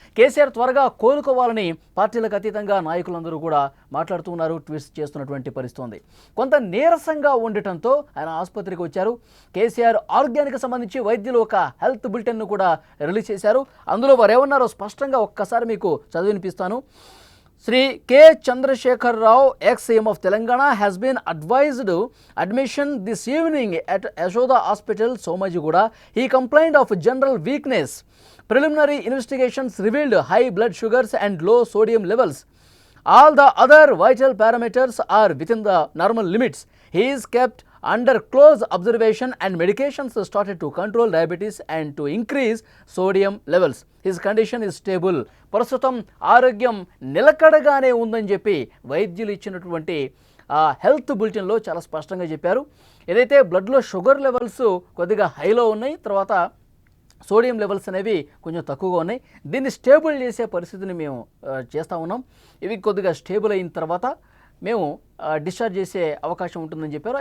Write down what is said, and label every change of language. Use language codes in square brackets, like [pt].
[te] కేసీఆర్ త్వరగా కోలుకోవాలని పార్టీలకు అతీతంగా నాయకులందరూ కూడా మాట్లాడుతూ ఉన్నారు, ట్వీట్స్ చేస్తున్నటువంటి పరిస్థితి ఉంది. కొంత నీరసంగా ఉండటంతో ఆయన ఆసుపత్రికి వచ్చారు. కేసీఆర్ ఆరోగ్యానికి సంబంధించి వైద్యులు ఒక హెల్త్ బులెటిన్ను కూడా రిలీజ్ చేశారు. అందులో వారు ఏమన్నారో స్పష్టంగా ఒక్కసారి మీకు చదివినిపిస్తాను. [en] Sri K. Chandrasekhar Rao, ex-CM of Telangana, has been advised admission this evening at Yashoda Hospital, Somajigoda. He complained of general weakness. Preliminary investigations revealed high blood sugars and low sodium levels. All the other vital parameters are within the normal limits. He is kept under close observation and medications started to control diabetes and to increase sodium levels. His condition is stable. [te] ప్రస్తుతం ఆరోగ్యం నిలకడగానే ఉందని చెప్పి వైద్యులు ఇచ్చినటువంటి health బులెటిన్లో చాలా స్పష్టంగా చెప్పారు. ఏదైతే బ్లడ్లో షుగర్ లెవెల్స్ కొద్దిగా హైలో ఉన్నాయి, తర్వాత సోడియం లెవెల్స్ అనేవి కొంచెం తక్కువగా ఉన్నాయి. దీన్ని స్టేబుల్ చేసే పరిస్థితిని మేము చేస్తూ ఉన్నాం. ఇవి కొద్దిగా స్టేబుల్ అయిన తర్వాత మేము డిశ్చార్జ్ చేసే అవకాశం ఉంటుందని చెప్పారు.